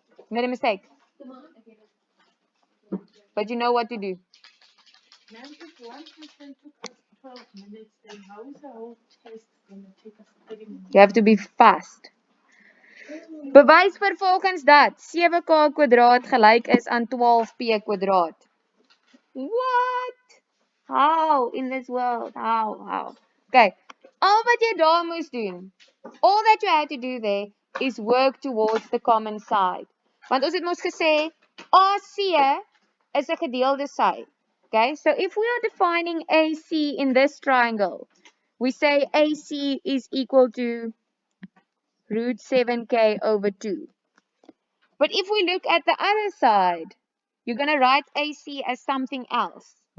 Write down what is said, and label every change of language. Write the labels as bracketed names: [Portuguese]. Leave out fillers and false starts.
[English] Made a mistake. But you know what to do. Now, if one question took us 12 minutes, then how is the whole test going to take us 30 minutes? You have to be fast. [Afrikaans] Bewys vervolgens dat 7k kwadraat gelyk is aan 12p kwadraat. [English] What? How in this world? How? Okay. [Afrikaans] All wat jy daar moes doen. [English] All that you had to do there is work towards the common side. [Afrikaans] Want ons het mos gesê AC is 'n gedeelde sy. [English] Okay? So if we are defining AC in this triangle, we say AC is equal to root 7k over 2. But if we look at the other side, you're going to write AC as something else.